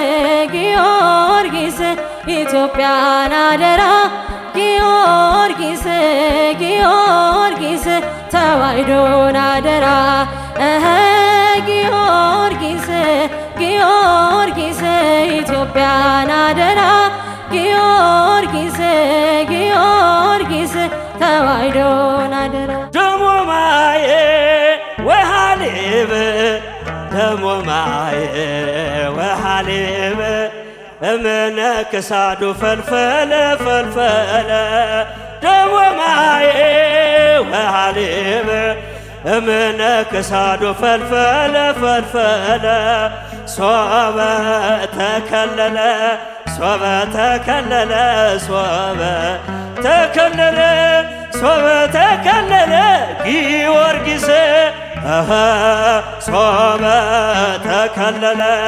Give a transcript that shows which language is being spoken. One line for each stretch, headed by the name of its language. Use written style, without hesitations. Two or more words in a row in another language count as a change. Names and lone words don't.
Amharic: ኢትዮጵያን አደራ ጊዮርጊስ ተዋሕዶን አደራ ጊዮርጊስ ኢትዮጵያን አደራ ጊዮርጊስ ተዋሕዶን አደራ
Geez: ደሞ ማየ ወሃሌብ ደሞ ማየ ወሃሌብ እምነ ክሳዱ ፈልፈለ ደሞ ማየ ወሃሌብ እምነ ክሳዱ ፈልፈለ ሶበ ተከለለ ጊዮርጊስ ሶበ ተከለለ